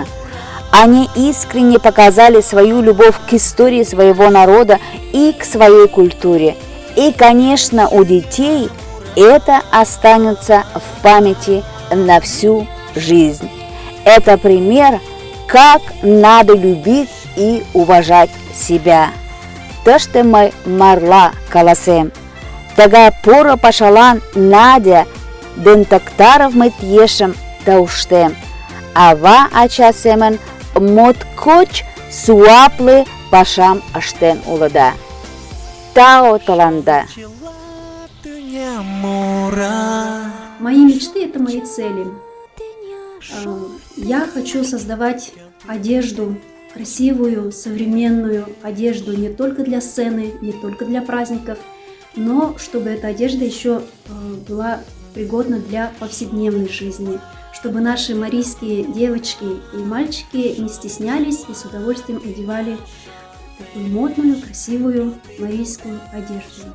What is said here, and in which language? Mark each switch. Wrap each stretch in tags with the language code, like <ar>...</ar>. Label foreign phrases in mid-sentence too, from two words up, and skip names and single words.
<ru>Они искренне показали свою любовь к истории своего народа и к своей культуре. И, конечно, у детей это останется в памяти на всю жизнь. Это пример, как надо любить и уважать себя.</ru> <chm>Таште марла каласем. Тага пора пашалан Надя ден Токтаров мытьешем тауштем. Ава ачасемен моткоч суаплы пашам аштен улада. Тао таланда.</chm> <ru>Мои мечты – это мои цели. Я хочу создавать одежду, красивую, современную одежду не только для сцены, не только для праздников, но чтобы эта одежда еще была пригодна для повседневной жизни, чтобы наши марийские девочки и мальчики не стеснялись и с удовольствием одевали такую модную, красивую марийскую одежду.</ru>